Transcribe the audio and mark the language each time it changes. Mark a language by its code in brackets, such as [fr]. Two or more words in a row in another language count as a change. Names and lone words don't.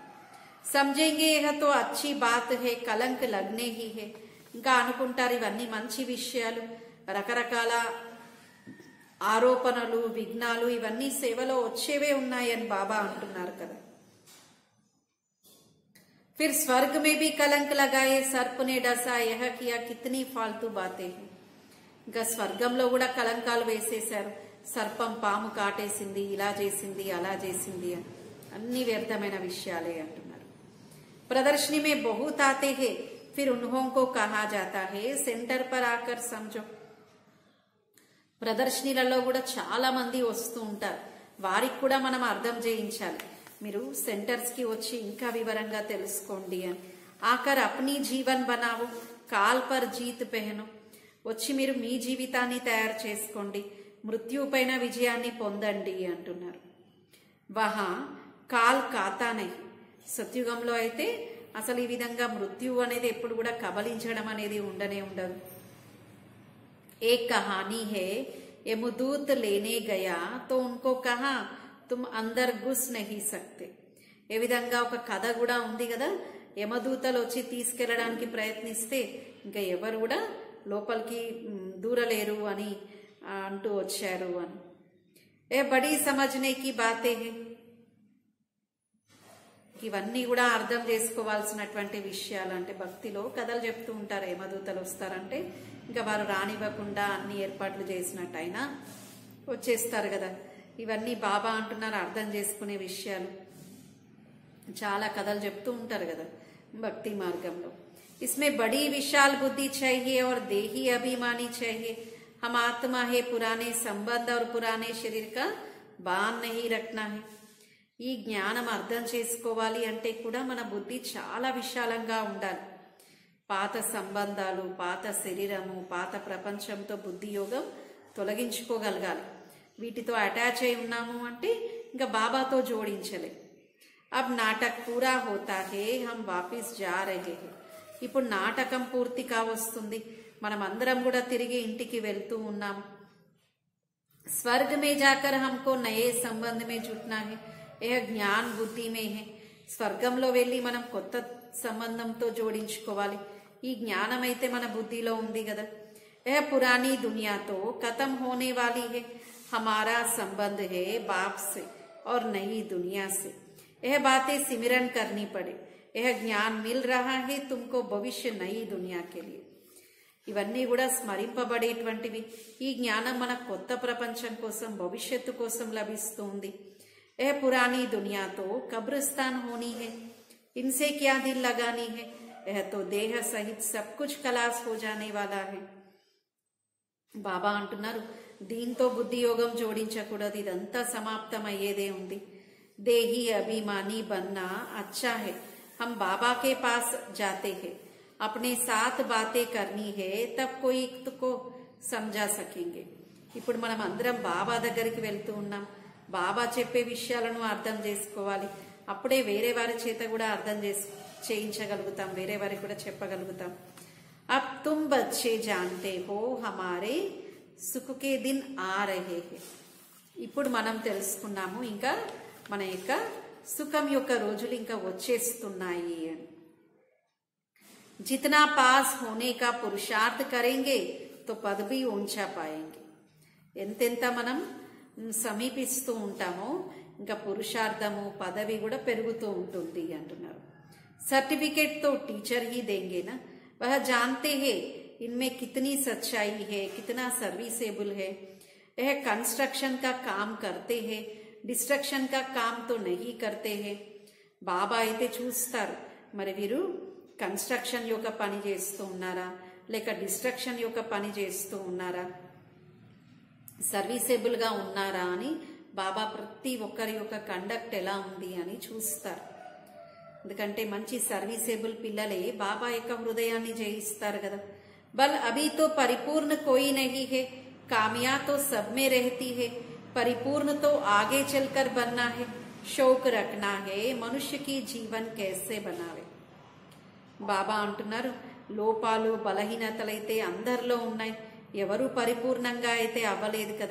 [hi] समझेंगे यह तो अच्छी बात है, कलंक लगने ही है. [te] ఇంకా అనుకుంటారు ఇవన్నీ మంచి విషయాలు, రకరకాల ఆరోపణలు విఘ్నాలు ఇవన్నీ సేవలో వచ్చేవే ఉన్నాయని బాబా అంటున్నారు కదా. [hi] फिर स्वर्ग में भी कलंक लगाए, सर्प ने डसा, यह किया, कितनी फालतू बातें हैं. [te] ఇంకా స్వర్గంలో కూడా కలంకాలు వేసేశారు, సర్పం పాము కాటేసింది, ఇలా చేసింది అలా చేసింది అని, అన్ని వ్యర్థమైన విషయాలే అంటున్నారు. [hi] प्रदर्शनी में बहुत आते हैं, फिर उन्हों को कहा जाता है सेंटर पर आकर समझो. [te] ప్రదర్శనలలో కూడా చాలా మంది వస్తూ ఉంటారు, వారికి కూడా మనం అర్థం చేయించాలి, మీరు సెంటర్స్ కి వచ్చి ఇంకా వివరంగా తెలుసుకోండి అని. [hi] आकर अपनी जीवन बनाओ, काल पर जीत पहनो. [te] వచ్చి మీరు మీ జీవితాన్ని తయారు చేసుకోండి, మృత్యు పైన విజయాన్ని పొందండి అంటున్నారు. [hi] वहाँ काल खाता नहीं, [te] సత్యుగంలో అయితే అసలు ఈ విధంగా మృత్యువు అనేది ఎప్పుడు కూడా కబలించడం అనేది ఉండనే ఉండదు. [hi] एक कहानी है, यमदूत लेने गया तो उनको कहा तुम अंदर घुस नहीं सकते. [te] ఏ విధంగా ఒక కథ కూడా ఉంది కదా, యమదూతలు వచ్చి తీసుకెళ్లడానికి ప్రయత్నిస్తే ఇంకా ఎవరు కూడా లోపలికి దూరలేరు అని అంటూ వచ్చారు అని. [hi] ये बड़ी समझने की बातें है. [te] ఇవన్నీ కూడా అర్థం చేసుకోవాల్సినటువంటి విషయాలు. అంటే భక్తిలో కథలు చెప్తూ ఉంటారు, యమదూతలు వస్తారంటే ఇంకా వారు రానివ్వకుండా అన్ని ఏర్పాట్లు చేసినట్టయినా వచ్చేస్తారు కదా. ఇవన్నీ బాబా అంటున్నారు అర్థం చేసుకునే విషయాలు. చాలా కథలు చెప్తూ ఉంటారు కదా భక్తి మార్గంలో. [hi] इसमें बड़ी विशाल बुद्धि चाहिए और देही अभिमानी चाहिए. हम आत्मा है, पुराने संबंध और पुराने शरीर का बान नहीं रखना है. [te] ఈ జ్ఞానం అర్థం చేసుకోవాలి అంటే కూడా మన బుద్ధి చాలా విశాలంగా ఉండాలి. పాత సంబంధాలు, పాత శరీరము, పాత ప్రపంచంతో బుద్ధి యోగం తొలగించుకోగలగాలి. వీటితో అటాచ్ అయి ఉన్నాము అంటే ఇంకా బాబాతో జోడించలే. [hi] अब नाटक पूरा होता है, हम वापिस जा रहे है. [te] ఇప్పుడు నాటకం పూర్తి కావస్తుంది, మనం అందరం కూడా తిరిగి ఇంటికి వెళ్తూ ఉన్నాము. [hi] स्वर्ग में जाकर हमको नये संबंध में जुटना है, ये ज्ञान बुद्धि में है. [te] స్వర్గంలో వెళ్ళి మనం కొత్త సంబంధంతో జోడించుకోవాలి. ఈ జ్ఞానం అయితే మన బుద్ధిలో ఉంది కదా. [hi] ये पुरानी दुनिया तो खतम होने वाली है, हमारा संबंध है बाप से और नई दुनिया से. यह बातें सिमरन करनी पड़े. यह ज्ञान मिल रहा है तुमको भविष्य नई दुनिया के लिए. [te] ఇవన్నీ కూడా స్మరింపబడేటువంటివి. ఈ జ్ఞానం మన కొత్త ప్రపంచం కోసం, భవిష్యత్తు కోసం లభిస్తుంది. [hi] ये पुरानी दुनिया तो कब्रिस्तान होनी है, इनसे क्या दिल लगानी है, यह तो देह सहित सब कुछ खलास हो जाने वाला है. [te] బాబా అంటున్నారు దీంతో బుద్ధి యోగం జోడించకూడదు, ఇదంతా సమాప్తం అయ్యేదే ఉంది. [hi] देही अभिमानी बनना अच्छा है, हम बाबा के पास जाते हैं, अपने साथ बातें करनी है, तब कोई को समझा सकेंगे. [te] ఇప్పుడు మనం అందరం బాబా దగ్గరికి వెళ్తూ ఉన్నాం, బాబా చెప్పే విషయాలను అర్థం చేసుకోవాలి, అప్పుడే వేరే వారి చేత కూడా అర్థం చేయించగలుగుతాం, వేరే వారికి కూడా చెప్పగలుగుతాం. [hi] अब तुम बच्चे जानते हो हमारे सुख के दिन आ रहे है. [te] ఇప్పుడు మనం తెలుసుకున్నాము ఇంకా మన యొక్క సుఖం యొక్క రోజులు ఇంకా వచ్చేస్తున్నాయి అని. [hi] जितना पास होने का पुरुषार्थ करेंगे तो पद भी ऊंचा पाएंगे. [te] ఎంతెంత మనం సమీపిస్తూ ఉంటామో ఇంకా పురుషార్థము పదవి కూడా పెరుగుతూ ఉంటుంది అంటున్నారు. [hi] सर्टिफिकेट तो टीचर ही देंगे ना, वह जानते हैं इनमें कितनी सच्चाई है, कितना सर्विसेबल है. यह कंस्ट्रक्शन का काम करते हैं, डिस्ट्रक्शन का काम तो नहीं करते हैं. [te] బాబా అయితే చూస్తారు మరి వీరు కన్స్ట్రక్షన్ యొక్క పని చేస్తూ ఉన్నారా లేక డిస్ట్రక్షన్ యొక్క పని చేస్తూ ఉన్నారా, సర్వీసెబుల్ గా ఉన్నారా అని బాబా ప్రతి ఒక్కరి యొక్క కండక్ట్ ఎలా ఉంది అని చూస్తారు. ఎందుకంటే మంచి సర్వీసెబుల్ పిల్లలే బాబా యొక్క హృదయాన్ని జయిస్తారు కదా. [hi] बल अभी तो परिपूर्ण कोई नहीं है, कमियां तो सब में रहती है, परिपूर्ण तो आगे चलकर बनना है, शौक रखना है, मनुष्य की जीवन कैसे बनावे. [te] బాబా అంటున్నారు లోపాలు బలహీనతలైతే అందరిలో ఉన్నాయి, ఎవరు పరిపూర్ణంగా అయితే అవ్వలేదు కదా.